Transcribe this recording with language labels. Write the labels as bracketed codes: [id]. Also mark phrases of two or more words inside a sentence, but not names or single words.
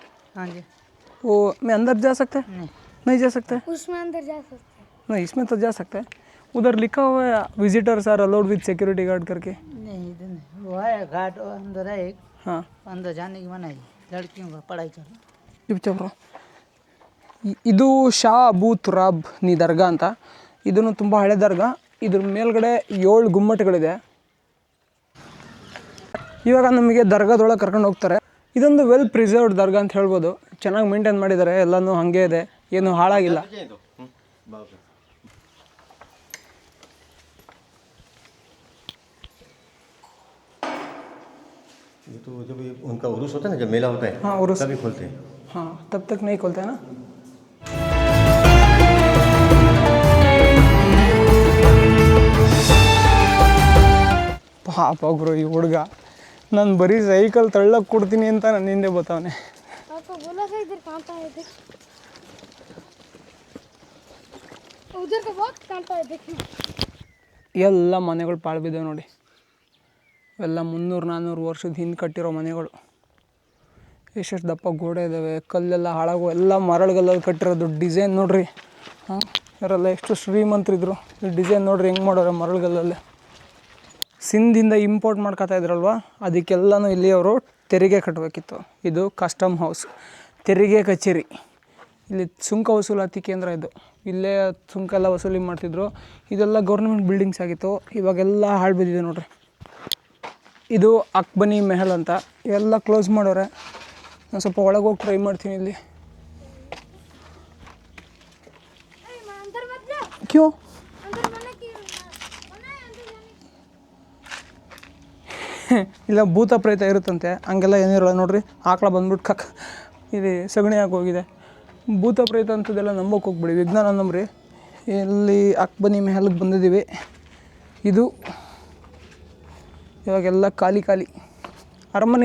[hi] हाँ जी. वो मैं अंदर जा सकता है? नहीं जा सकता है? उसमें अंदर जा सकते हैं. नहीं इसमें तो जा सकता है. उधर लिखा हुआ है [en] visitors are allowed with security guard [hi] करके. नहीं इधर नहीं, वो है घाट अंदर है एक, हाँ अंदर जाने की मनाही लड़कियों का पढ़ाई कर. [kn] ಚುಪ್ಚಾಪ್ರು. ಇದು ಶಾ ಅಬೂ ತುರಾಬ್ ನಿ ದರ್ಗಾ ಅಂತ. ಇದನ್ನು ತುಂಬ ಹಳೆ ದರ್ಗಾ. ಇದ್ರ ಮೇಲ್ಗಡೆ 7 ಗುಮ್ಮಟಗಳಿದೆ. ಇವಾಗ ನಮಗೆ ದರ್ಗಾದೊಳಗೆ ಕರ್ಕೊಂಡು ಹೋಗ್ತಾರೆ. ಇದೊಂದು [en] well preserved [kn] ದರ್ಗಾ ಅಂತ ಹೇಳ್ಬೋದು. ಚೆನ್ನಾಗಿ ಮೇಂಟೈನ್ ಮಾಡಿದ್ದಾರೆ, ಎಲ್ಲನೂ ಹಾಗೆ ಇದೆ, ಏನು ಹಾಳಾಗಿಲ್ಲ. [hi] ये तो जब उनका उर्स होता है ना, जब मेला होता है, हाँ उर्स तभी खोलते हैं. हाँ तब तक नहीं खोलता है ना. [kn] ಪಾಪ ಬ್ರೋ ಈ ಹುಡುಗ ನಾನು ಬರೀ ಸೈಕಲ್ ತಳ್ಳಕ್ಕೆ ಕೊಡ್ತೀನಿ ಅಂತ ನನ್ನ ಹಿಂದೆ ಬರ್ತಾವನೆ. [hi] आपको बोला था इधर कांटा है देख. उधर का बहुत कांटा है देखना. [kn] ಎಲ್ಲ ಮನೆಗಳು ಪಾಳು ಬಿದ್ದಾವೆ ನೋಡಿ. ಎಲ್ಲ 300-400 ವರ್ಷದ ಹಿಂದೆ ಕಟ್ಟಿರೋ ಮನೆಗಳು. ಎಷ್ಟೆಷ್ಟು ದಪ್ಪ ಗೋಡೆ ಇದ್ದಾವೆ, ಕಲ್ಲೆಲ್ಲ ಹಾಳಾಗೋ ಎಲ್ಲ ಮರಳುಗಲ್ಲಲ್ಲಿ ಕಟ್ಟಿರೋದು ಡಿಸೈನ್ ನೋಡ್ರಿ. ಹಾಂ ಇವರೆಲ್ಲ ಎಷ್ಟು ಶ್ರೀಮಂತರಿದ್ರು. ಈ ಡಿಸೈನ್ ನೋಡ್ರಿ ಹೆಂಗೆ ಮಾಡೋರೆ ಮರಳುಗಲ್ಲಲ್ಲೇ. ಸಿಂಧಿಂದ ಇಂಪೋರ್ಟ್ ಮಾಡ್ಕೊತಾ ಇದ್ರಲ್ವ, ಅದಕ್ಕೆಲ್ಲನೂ ಇಲ್ಲಿ ಅವರು ತೆರಿಗೆ ಕಟ್ಟಬೇಕಿತ್ತು. ಇದು [en] custom house, [kn] ತೆರಿಗೆ ಕಚೇರಿ. ಇಲ್ಲಿ ಸುಂಕ ವಸೂಲಾತಿ ಕೇಂದ್ರ ಇದು. ಇಲ್ಲೇ ಸುಂಕ ಎಲ್ಲ ವಸೂಲಿ ಮಾಡ್ತಿದ್ರು. ಇದೆಲ್ಲ [en] government buildings [kn] ಆಗಿತ್ತು. ಇವಾಗೆಲ್ಲ ಹಾಳು ಬಿದ್ದಿದೆ ನೋಡ್ರಿ. ಇದು ಅಕ್ಬನಿ ಮೆಹಲ್ ಅಂತ. ಇವೆಲ್ಲ ಕ್ಲೋಸ್ ಮಾಡೋರೆ. ನಾನು ಸ್ವಲ್ಪ ಒಳಗೆ ಹೋಗಿ ಟ್ರೈ ಮಾಡ್ತೀನಿ ಇಲ್ಲಿ. [hi] अंदर मत जा. ಕ್ಯೂ अंदर मना की मना है अंदर जाने. [kn] ಇಲ್ಲ ಭೂತ ಪ್ರೇತ ಇರುತ್ತಂತೆ, ಹಂಗೆಲ್ಲ ಏನಿರಲ್ಲ ನೋಡ್ರಿ. ಆಕಳ ಬಂದ್ಬಿಟ್ಟು ಇದು ಸಗಣಿ ಹೋಗಿದೆ. ಭೂತ ಪ್ರೇತ ಅಂಥದ್ದೆಲ್ಲ ನಂಬೋಕೆ ಹೋಗ್ಬಿಡಿ, ವಿಜ್ಞಾನ ನಂಬ್ರಿ. ಇಲ್ಲಿ ಅಕ್ಬನಿ ಮೆಹಲ್ಗೆ ಬಂದಿದ್ದೀವಿ. ಇದು ಇವಾಗೆಲ್ಲ ಖಾಲಿ ಅರಮನೆ.